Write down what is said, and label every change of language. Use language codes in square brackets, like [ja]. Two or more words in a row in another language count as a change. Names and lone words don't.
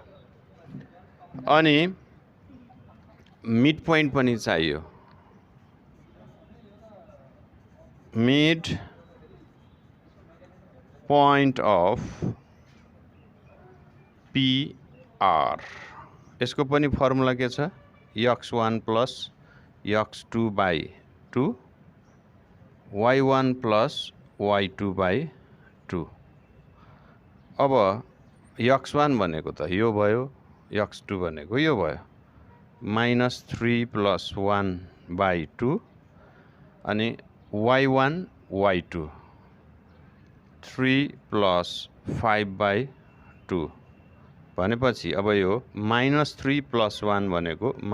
[ne] अनि [en] mid point [ne] पनि चाहियो। [en] mid point of PR [ne] यसको पनि फर्मुला के छ x1 + x2/2 y1 + y2/2। अब x1 भनेको त यो भयो, x2 भनेको यो भयो। -3 + 1/2 अनि y1 y2 3 + 5/2 भनेपछि अब यो -3 + 1 भनेको